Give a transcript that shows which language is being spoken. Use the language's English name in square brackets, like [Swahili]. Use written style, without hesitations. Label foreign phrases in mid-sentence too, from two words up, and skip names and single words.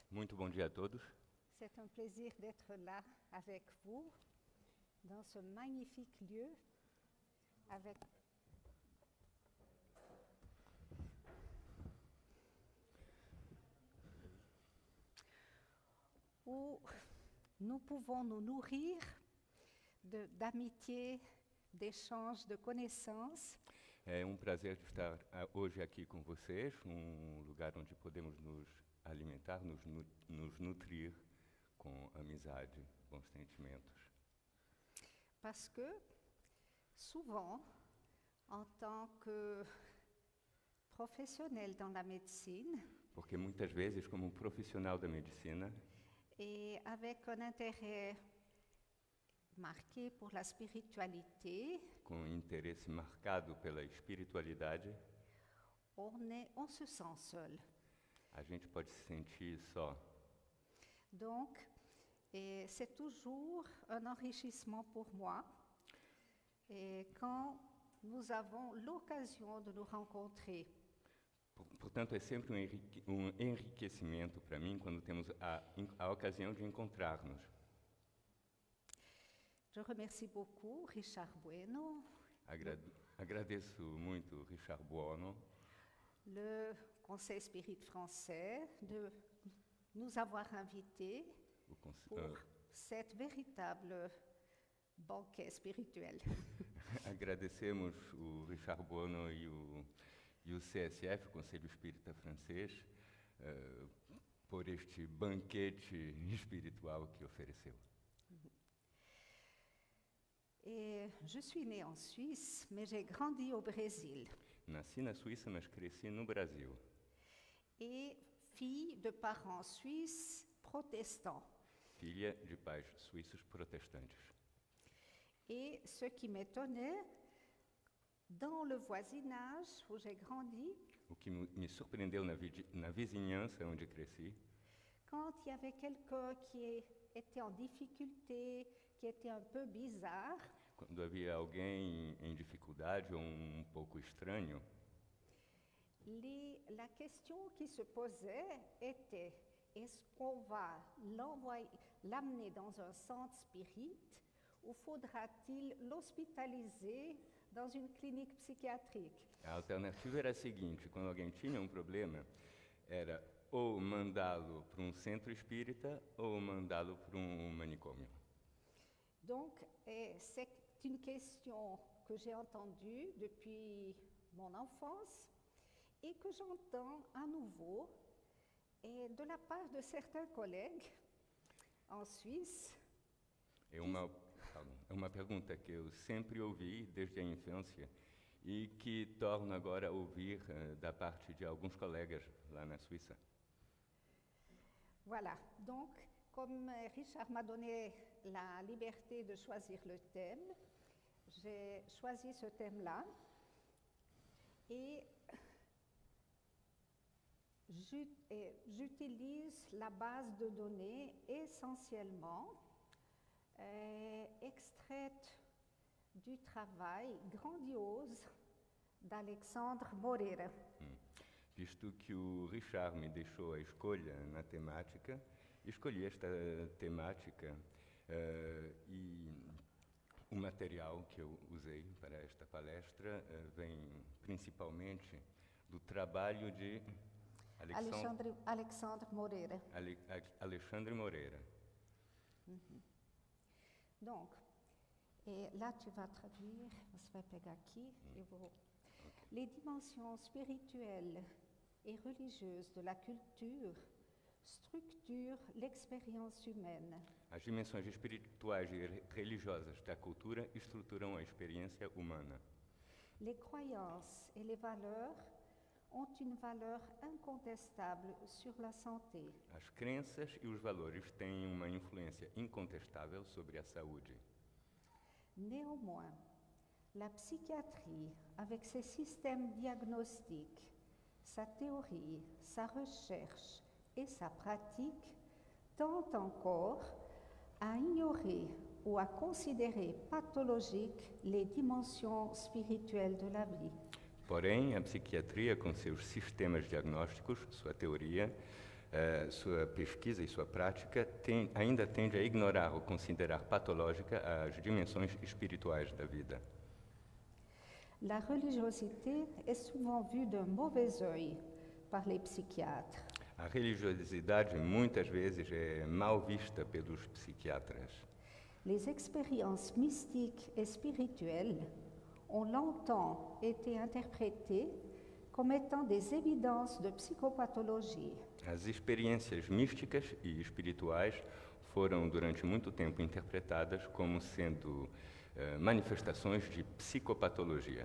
[Portuguese] Muito bom dia a todos. [French] C'est un plaisir d'être là avec vous, dans ce magnifique lieu, avec où nous pouvons nous nourrir d'amitié, d'échanges, de connaissances. [Portuguese] É um prazer de estar hoje aqui com vocês, um lugar onde podemos nos alimentar, nos nutrir com amizade, bons sentimentos. [French] Parce que, souvent, en tant que professionnel dans la médecine, [Portuguese] Porque muitas vezes, como um profissional da medicina, [French] et avec un intérêt marqué pour la spiritualité, [Portuguese] com interesse marcado pela espiritualidade, [French] on se sent seul. [Portuguese] a gente pode se sentir só. [French] Donc, c'est toujours un enrichissement pour moi et quand nous avons l'occasion de nous rencontrer. [Portuguese] Portanto, é sempre um enriquecimento para mim quando temos a ocasião de encontrar-nos. [French] Je remercie beaucoup Richard Bueno, [Portuguese] Agradeço muito Richard Buono, [French] le Conseil Spirit français, de nous avoir invités pour cet véritable banquet spirituel. [Portuguese] Agradecemos o Richard Buono e o CSF, o Conselho Espírita Francês, por este banquete espiritual que ofereceu. [French] Et je suis née en Suisse, mais j'ai grandi au Brésil. [Portuguese] Nasci na Suíça, mas cresci no Brasil. [French] Et fille de parents suisses protestants. [Portuguese] Filha de pais suíços protestantes. [French] Et ce qui m'étonnait, dans le voisinage où j'ai grandi, [Portuguese] O que me surpreendeu na vizinhança onde cresci, [French] quand il y avait quelqu'un qui était en difficulté, qui était un peu bizarre, [Portuguese] quando havia alguém em dificuldade ou um pouco estranho, [French] la question qui se posait était, est-ce qu'on va l'amener dans un centre spirit ou faudra-t-il l'hospitaliser dans une clinique psychiatrique? [Portuguese] a alternativa era a seguinte: quando alguém tinha um problema, era ou mandá-lo para um centro espírita ou mandá-lo para um manicômio. [French] Donc, c'est une question que j'ai entendue depuis mon enfance. et que j'entends à nouveau et de la part de certains collègues en Suisse. [Portuguese] É uma pergunta que eu sempre ouvi desde a infância e que torno agora a ouvir da parte de alguns colegas lá na Suíça. [French] Voilà, donc comme Richard m'a donné la liberté de choisir le thème, j'ai choisi ce thème-là et j'utilise la base de données essentiellement extraite du travail grandiose d'Alexandre Moreira. [Portuguese] Visto que o Richard me deixou a escolha na temática, escolhi esta temática e o material que eu usei para esta palestra vem principalmente do trabalho de Alexandre Moreira. Alexandre Moreira. [French] Donc, et là tu vas traduire, [Portuguese] você vai pegar aqui, eu vou. [French] Les dimensions spirituelles et religieuses de la culture structurent l'expérience humaine. [Portuguese] As dimensões espirituais e religiosas da cultura estruturam a experiência humana. [French] Les croyances et les valeurs ont une valeur incontestable sur la santé. [Portuguese] As crenças e os valores têm uma influência incontestável sobre a saúde. [French] Néanmoins, la psychiatrie, avec ses systèmes diagnostiques, sa théorie, sa recherche et sa pratique, tend encore à ignorer ou à considérer pathologiques les dimensions spirituelles de la vie. [Portuguese] Porém, a psiquiatria, com seus sistemas diagnósticos, sua teoria, sua pesquisa e sua prática, ainda tende a ignorar ou considerar patológica as dimensões espirituais da vida. [French] La religiosité est souvent vue d'un mauvais œil par les psychiatres. [Portuguese] A religiosidade muitas vezes é mal vista pelos psiquiatras. [French] Les expériences mystiques et spirituelles ont longtemps été interprétées comme étant des évidences de psychopathologie. [Portuguese] As experiências místicas e espirituais foram durante muito tempo interpretadas como sendo manifestações de psicopatologia.